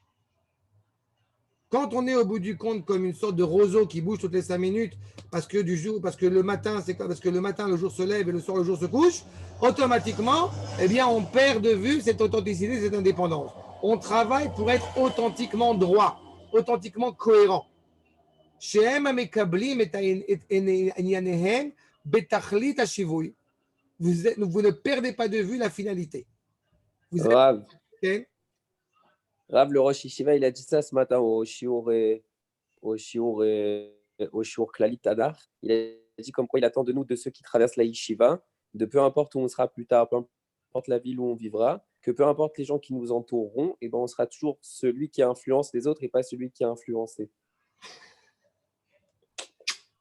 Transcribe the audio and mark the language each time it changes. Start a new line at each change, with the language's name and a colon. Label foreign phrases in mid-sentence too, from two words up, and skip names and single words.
French: Quand on est au bout du compte comme une sorte de roseau qui bouge toutes les 5 minutes parce que le matin, le jour se lève et le soir, le jour se couche, automatiquement, eh bien, on perd de vue cette authenticité, cette indépendance. On travaille pour être authentiquement droit, authentiquement cohérent.
Hebrew: שהם המקבלים את ענייניהם בתכלית השיווי.
French: Vous ne perdez pas de vue la finalité. Rav, le
Hebrew: ראש ישיבה,
French: il a dit ça ce matin au
Hebrew: שיעור כללית הדר.
French: Il a dit comme quoi il attend de nous, de ceux qui traversent la Yeshiva, de peu importe où on sera plus tard, peu importe la ville où on vivra, que peu importe les gens qui nous entoureront, et ben on sera toujours celui qui influence les autres et pas celui qui a influencé.